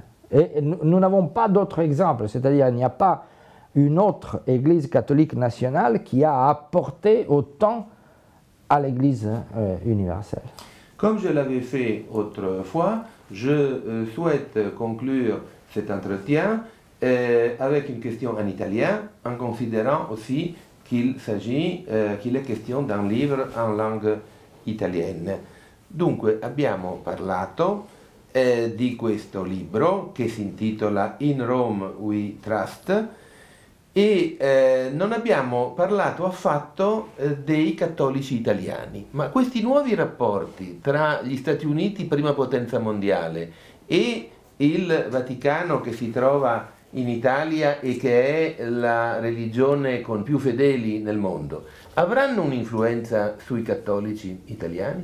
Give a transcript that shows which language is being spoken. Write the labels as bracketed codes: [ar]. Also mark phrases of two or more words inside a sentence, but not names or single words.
[fr] Et nous n'avons pas d'autres exemples, c'est-à-dire il n'y a pas une autre Église catholique nationale qui a apporté autant à l'Église universelle. Comme je l'avais fait autrefois, je souhaite conclure cet entretien avec une question en italien, en considérant aussi qu'il est question d'un livre en langue italienne. [it] Dunque, abbiamo parlato di questo libro che si intitola In Rome We Trust e non abbiamo parlato affatto dei cattolici italiani, ma questi nuovi rapporti tra gli Stati Uniti, prima potenza mondiale, e il Vaticano che si trova in Italia e che è la religione con più fedeli nel mondo, avranno un'influenza sui cattolici italiani?